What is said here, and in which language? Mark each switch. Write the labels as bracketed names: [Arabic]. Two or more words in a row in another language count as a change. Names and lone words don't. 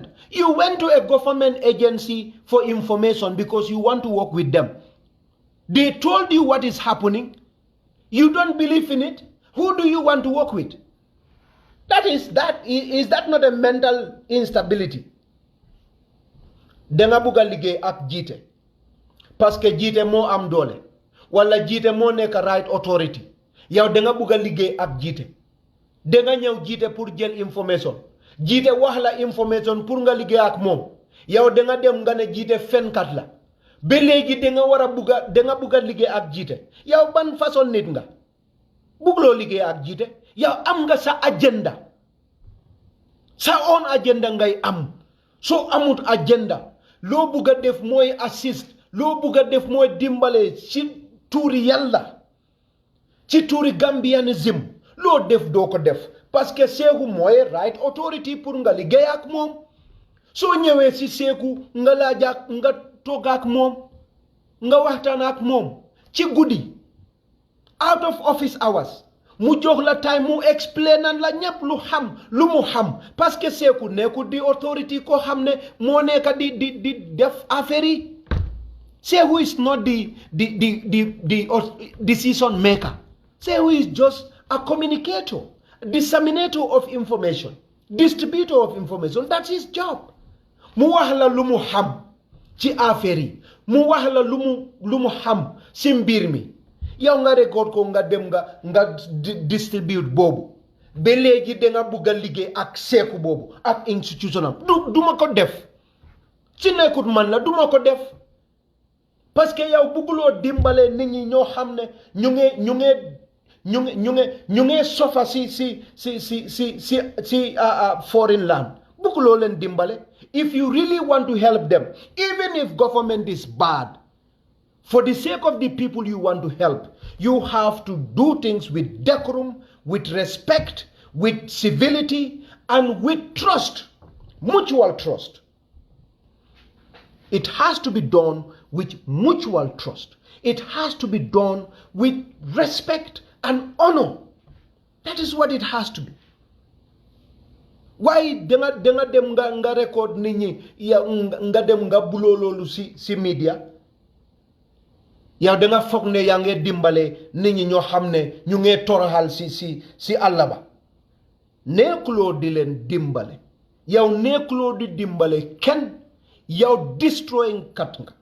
[English] You went to a government agency for information because you want to work with them. They told you what is happening. You don't believe in it. Who do you want to work with? Is that not a mental instability? [Wolof] Denga buga liggéey ak jiite [French] parce que [Wolof] jiite moo am doole wala jiite moo nekk [English] right authority [Wolof] yow denga buga liggéey ak jiite denga ñëw jiite pour jël information jiite wax la information pour nga liggéey ak moom yow denga dem nga ne jiite fenkat la ba léegi denga buga liggéey ak jiite yow ban façon nit nga bugloo liggéey ak jiite yow am nga sa agenda sa [English] own agenda [Wolof] ngay am soo amut agenda loo bugg a def mooy assist loo bugg a def mooy dimbale ci tuuri yàlla ci tuuri gambianism loo def doo ko def [French] parce que [Wolof] seeku mooy [English] right authority [Wolof] pour nga liggéey ak moom soo ñëwee ci seeku nga laaj ak nga toog ak moom nga waxtaan ak moom ci guddi [English] out of office hours [Wolof] mu jox la time mu explain nan la ñépp lu mu xam [French] parce que [Wolof] seeku nekkul di authority ko xam ne moo nekk di def affaire yi seeku [English] is not the decision maker. Seeku is just a communicator, disseminator of information, distributor of information. That's his job. [Wolof] Mu wax la lu mu xam ci affaire yi mu wax la lu mu xam ci mbir mi yow nga record ko nga dem nga distribute boobu ba léegi danga bugg a liggéey ak seeku boobu ak institution am duma ko def ci nekkut man la duma ko def [French] parce que [Wolof] yow bugguloo dimbale nit ñi ñoo xam ne ñu nge sofa si [English] foreign land [Wolof] bugguloo leen dimbale. [English] If you really want to help them, even if government is bad, for the sake of the people you want to help, you have to do things with decorum, with respect, with civility, and with trust, mutual trust. It has to be done with mutual trust. It has to be done with respect and honor. That is what it has to be. Why [Wolof] denga dem nga record nit ñi ya nga dem nga buloo loolu si media yow danga foog ne yaa ngi dimbale nit ñi ñoo xam ne ñu ngi toroxal si àll ba nekkuloo di leen dimbale yow nekkuloo di dimbale kenn yow destroying kat nga